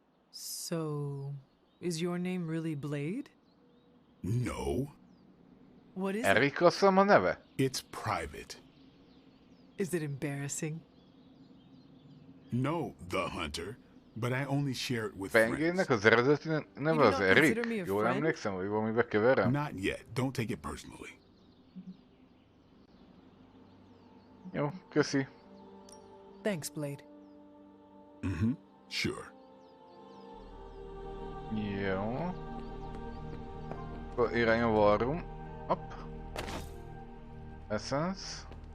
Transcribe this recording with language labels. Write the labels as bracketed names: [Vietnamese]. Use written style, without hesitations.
[English] So, is your name really Blade? No. What is it? [Hungarian] a neve? [English] It's private. Is it embarrassing? No, the Hunter, but I only share it with [Hungarian] Pengének az eredeti neve az Erik? Jól emlékszem, vagy valamibe keverem? [English] Not yet. Don't take it personally. [Hungarian] Jó, köszi. [English] Thanks, Blade. Sure. [Hungarian] Jó. Akkor irány a War Room. Hopp. Essence.